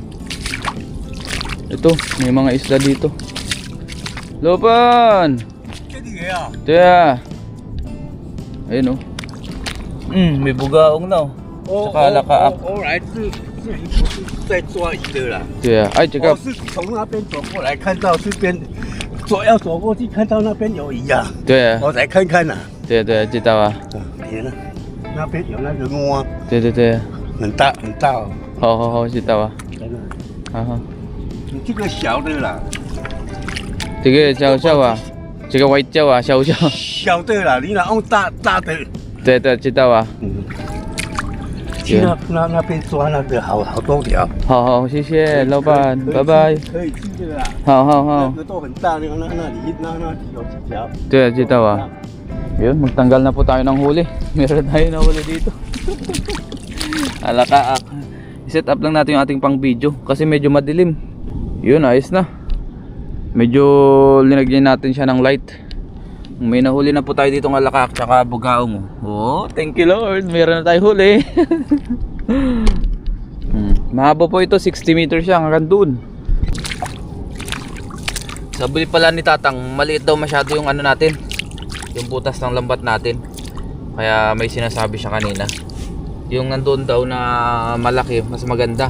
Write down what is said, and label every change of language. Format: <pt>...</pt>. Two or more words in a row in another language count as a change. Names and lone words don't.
<tl>Ito, may mga isla dito. Lopan! Tiya! Ayun oh. May bugaong na oh. Saka lakaak.</tl> <en>Yeah. Ay, check up.</en> <zh>是从那边走过来，看到这边要走过去，看到那边有鱼啊，对，我才看看呐。对对，知道啊。天呐，那边有那个蛙，对对对，很大很大哦。好好好，知道啊。真的，好好。你这个小的啦，这个小小啊，这个white 叫啊，小小。小的啦，你拿用大的。对对，知道啊。去那边抓那个好多条。好好，谢谢老板，拜拜。可以吃的啦。好好好。那个都很大，那里有几条。对，知道啊。</zh> <tl>Yun, magtanggal na po tayo ng huli. Meron tayo na huli dito. Alakaak. I-set up lang natin yung ating pang video kasi medyo madilim. Yun, ayos na. Medyo linagyan natin siya ng light. May nahuli na po tayo dito ng alakaak tsaka bugaong. Oh,</tl> <en>thank you Lord.</en> <tl>Meron na tayo huli. Mahaba po ito, 60 meters siya hanggang doon. Sabi pala ni Tatang, maliit daw masyado yung ano natin, yung butas ng lambat natin. Kaya may sinasabi siya kanina. Yung nandun daw na malaki, mas maganda.</tl>